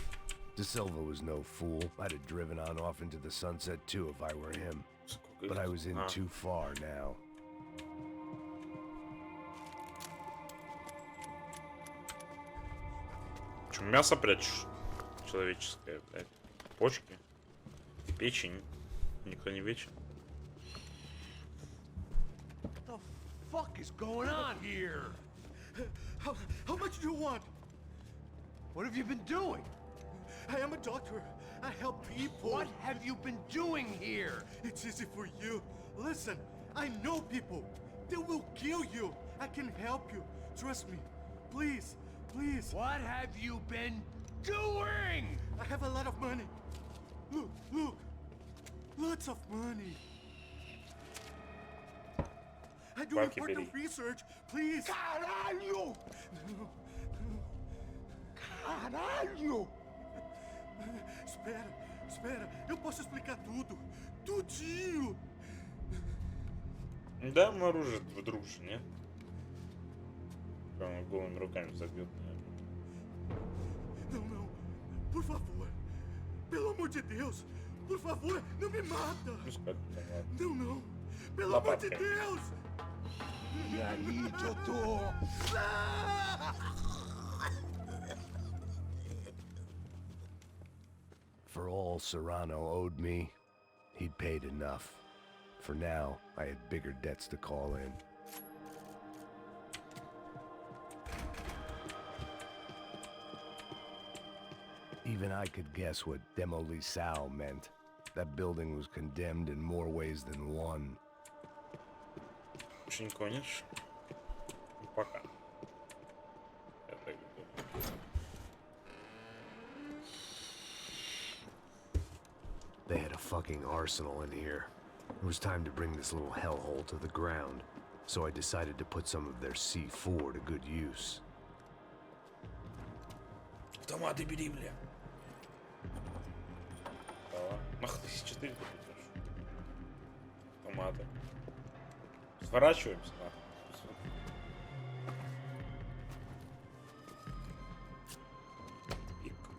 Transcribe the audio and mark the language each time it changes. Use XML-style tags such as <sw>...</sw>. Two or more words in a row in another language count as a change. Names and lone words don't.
<en>Da Silva was no fool. I'd have driven on off into the sunset too if I were him. But I was in too far now.</en> <ru>Че, мясо прячешь? Человеческое, блядь. Почки. Печень. Никто не вечен.</ru> <en>What the fuck is going on here? How much do you want? What have you been doing? I am a doctor. I help people. What have you been doing here? It's easy for you. Listen, I know people. They will kill you. I can help you. Trust me. Please, please. What have you been doing? I have a lot of money. Look, look. Lots of money. I do</en> <ru>Бабки</ru> <en>important</en> <ru>бери.</ru> <en>research. Please.</en> <pt>Caralho!</pt> <en>No.</en> <pt>Caralho! Espera, espera. Eu posso explicar tudo. Tudinho.</pt> <ru>Да, оружие вдруг же, нет? Прямо голыми руками забьет, наверное.</ru> <pt>Não, não. Por favor. Pelo amor de Deus. Por favor, não me mata.</pt> <ru>Пускай там, ладно.</ru> <pt>Não, não. Pelo amor de</pt> <ru>Лопаткой.</ru> <pt>Deus. E aí, Totô?</pt> <en>For all Serrano owed me, he'd paid enough. For now, I had bigger debts to call in. Even I could guess what Demolisao meant. That building was condemned in more ways than one.</en> <ru>Больше не гонишь? Ну, пока. Я так думаю.</ru> <en>They had a fucking arsenal in here. It was time to bring this little hellhole to the ground, so I decided to put some of their C4 to good use.</en> <ru>Автоматы бери, бля. Ах, 1004 ты идешь. Автоматы. Сворачиваемся, нахуй. Пик.</ru>